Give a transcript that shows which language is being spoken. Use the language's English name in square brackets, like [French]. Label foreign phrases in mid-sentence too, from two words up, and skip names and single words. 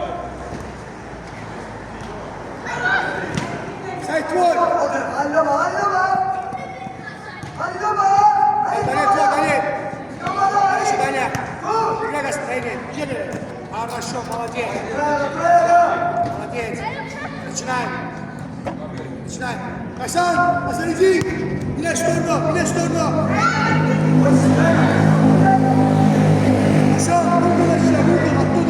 [Turkish] Seyit Tuğan. Allama. Daniel Tuğan, Daniel. Şu Daniel. Buraya gelsin Daniel. Gel. [Russian] Хорошо, молодец. Молодец. Начинай. Hasan иди. Иди в сторону. Hasan, оттуда.